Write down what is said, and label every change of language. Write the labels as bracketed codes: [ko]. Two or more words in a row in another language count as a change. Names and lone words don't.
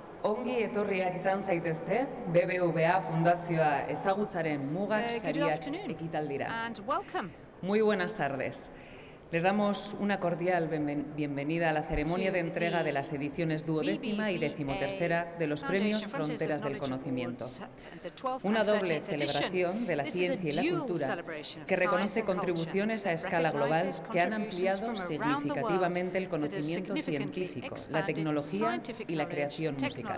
[eu] Ongi etorriak izan zaitezte, BBVA Fundazioa ezagutzaren mugak sariak ekitaldira. [es] Muy buenas tardes. Les damos una cordial bienvenida a la ceremonia de entrega de las ediciones 12ª y 13ª de los premios Fronteras del Conocimiento. Una doble celebración de la ciencia y la cultura que reconoce contribuciones a escala global que han ampliado significativamente el conocimiento científico, la tecnología y la creación musical.